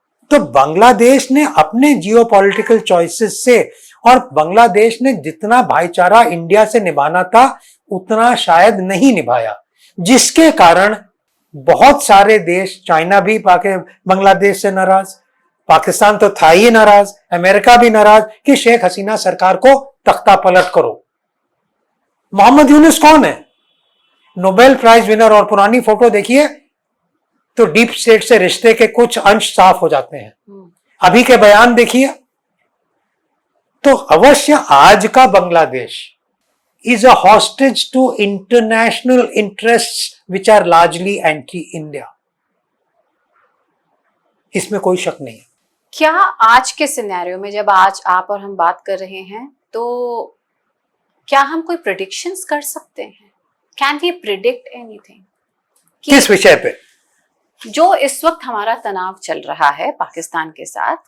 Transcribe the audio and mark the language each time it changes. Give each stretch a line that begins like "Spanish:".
Hindi: तो बांग्लादेश ने अपने जियोपॉलिटिकल चॉइसेस से, और बांग्लादेश ने जितना भाईचारा इंडिया से निभाना था उतना शायद नहीं निभाया, जिसके कारण बहुत सारे देश, चाइना भी बांग्लादेश से नाराज, पाकिस्तान तो था ही नाराज, अमेरिका भी नाराज कि शेख हसीना सरकार को तख्ता पलट करो। मोहम्मद यूनुस कौन है? नोबेल प्राइज विनर, और पुरानी फोटो देखिए तो डीप स्टेट से रिश्ते के कुछ अंश साफ हो जाते हैं। अभी के बयान देखिए तो अवश्य आज का Bangladesh
English: is a hostage to international interests which are largely anti-India.
Hindi: इसमें कोई शक नहीं है। क्या आज के सिनेरियो में, जब आज आप और हम बात कर रहे हैं, तो क्या हम कोई प्रेडिक्शंस कर सकते हैं?
English: Can we predict anything?
Hindi: किस विषय पे? जो इस वक्त हमारा तनाव चल रहा है पाकिस्तान के साथ